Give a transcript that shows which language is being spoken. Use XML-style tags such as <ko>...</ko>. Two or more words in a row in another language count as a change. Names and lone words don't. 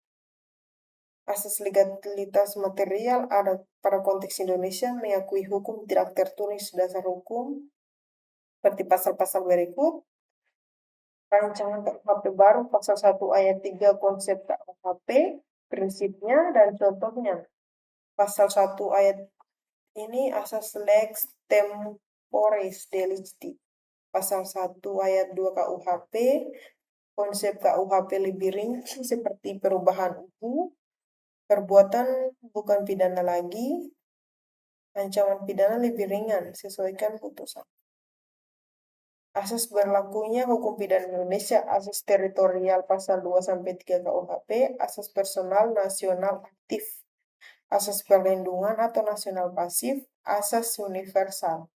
<id>Asas legalitas material ada pada konteks Indonesia mengakui hukum tidak tertulis dasar hukum seperti pasal-pasal berikut. Rancangan KUHP baru pasal 1 ayat 3 konsep KUHP, prinsipnya dan contohnya. Pasal 1 ayat ini asas</id> <la>lex temporis delicti.</la> <id>Pasal 1 ayat 2 KUHP, konsep KUHP lebih rinci seperti perubahan UU, perbuatan bukan pidana lagi, ancaman pidana lebih ringan, sesuaikan putusan. Asas berlakunya hukum pidana Indonesia, asas teritorial pasal 2-3 KUHP, asas personal nasional aktif, asas perlindungan atau nasional pasif, asas universal.</id>